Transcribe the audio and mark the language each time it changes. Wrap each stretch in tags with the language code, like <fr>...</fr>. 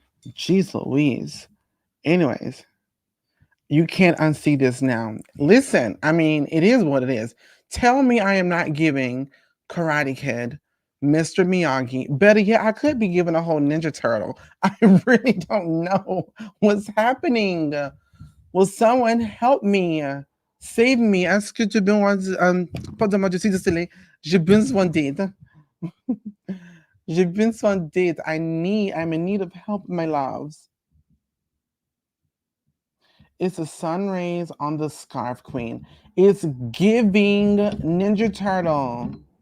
<en>Jeez Louise. Anyways, you can't unsee this now. Listen, I mean, it is what it is. Tell me I am not giving Karate Kid, Mr. Miyagi. Better yet, I could be giving a whole Ninja Turtle. I really don't know what's happening. Will someone help me? Save me.</en> <fr>Est-ce que tu besoin pardon, je suis désolée. J'ai besoin d'aide. J'ai besoin d'aide.</fr> <en>I'm in need of help, my loves. It's the sun rays on the scarf queen. It's giving Ninja Turtle.</en>